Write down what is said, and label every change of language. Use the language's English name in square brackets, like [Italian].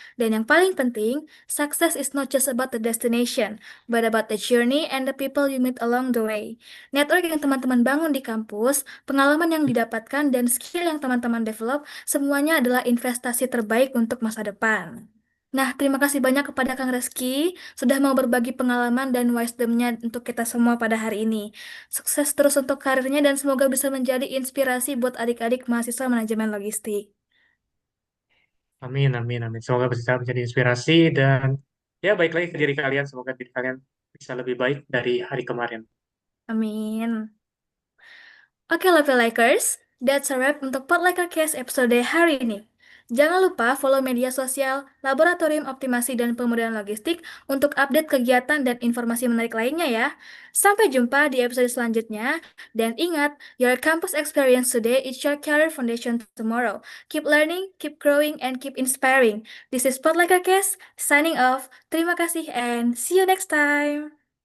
[Indonesian] Dan yang paling penting, [English] success is not just about the destination, but about the journey and the people you meet along the way. [Indonesian] Network yang teman-teman bangun di kampus, pengalaman yang didapatkan, dan skill yang teman-teman develop, semuanya adalah investasi terbaik untuk masa depan. Nah, terima kasih banyak kepada Kang Reski sudah mau berbagi pengalaman dan wisdom-nya untuk kita semua pada hari ini. Sukses terus untuk karirnya dan semoga bisa menjadi inspirasi buat adik-adik mahasiswa manajemen logistik. Amin, amin, amin. Semoga bisa menjadi inspirasi dan ya baik lagi ke diri kalian. Semoga diri kalian bisa lebih baik dari hari kemarin. Amin. Oke, Level Lakers, [English] that's a wrap [Indonesian] untuk Potlucker Case episode hari ini. Jangan lupa follow media sosial Laboratorium Optimasi dan Pemudaan Logistik untuk update kegiatan dan informasi menarik lainnya ya. Sampai jumpa di episode selanjutnya. Dan ingat, [English] your campus experience today is your career foundation tomorrow. Keep learning, keep growing, and keep inspiring. This is Potlucker Case, signing off. [Indonesian] Terima kasih [English] and see you next time.